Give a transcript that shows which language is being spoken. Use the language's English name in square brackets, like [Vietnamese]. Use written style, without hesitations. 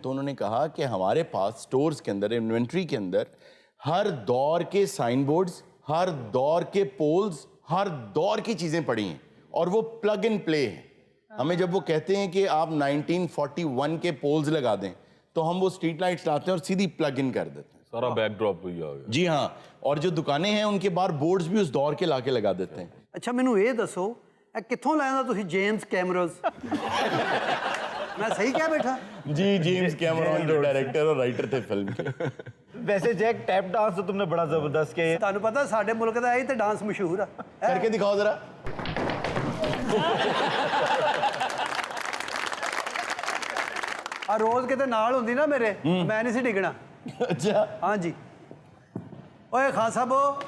[Hindi] तो उन्होंने कहा कि हमारे पास स्टोर्स के अंदर, इन्वेंट्री के अंदर हर दौर के साइन बोर्ड्स, हर दौर के पोल्स, हर दौर की चीज़ें पड़ी हैं और वो प्लग इन प्ले है। हमें जब वो कहते हैं कि आप 1941 के पोल्स लगा दें तो हम वो स्ट्रीट लाइट्स लाते हैं और सीधी प्लग इन कर देते हैं। सारा बैकड्रॉप भी आ गया। जी हाँ, और जो दुकानें हैं उनके बाहर बोर्ड्स भी उस दौर के लाके लगा देते हैं। [Punjabi] ਅੱਛਾ ਮੈਨੂੰ ਇਹ ਦੱਸੋ ਇਹ ਕਿੱਥੋਂ ਲੈਂਦਾ ਤੁਸੀਂ ਜੇਮਸ ਕੈਮਰੋਜ਼ ਮੈਂ ਸਹੀ ਕਿਹਾ ਬੈਠਾ [Hindi] जी, जेम्स कैमरॉन जो डायरेक्टर और राइटर थे फिल्म के। वैसे जैक टैप डांस तो तुमने बड़ा जबरदस्त किया। [Punjabi] ਤੁਹਾਨੂੰ ਪਤਾ ਸਾਡੇ ਮੁਲਕ ਦਾ ਇਹ ਤੇ ਡਾਂਸ ਮਸ਼ਹੂਰ ਆ [Hindi] करके दिखाओ जरा। [Punjabi] ਆ ਰੋਜ਼ ਕਿਤੇ ਨਾਲ ਹੁੰਦੀ ਨਾ ਮੇਰੇ ਮੈਂ ਨਹੀਂ ਸੀ ਡਿੱਗਣਾ [Hindi] अच्छा, [Punjabi] ਹਾਂਜੀ ਓਏ ਖਾਨ ਸਾਹਿਬ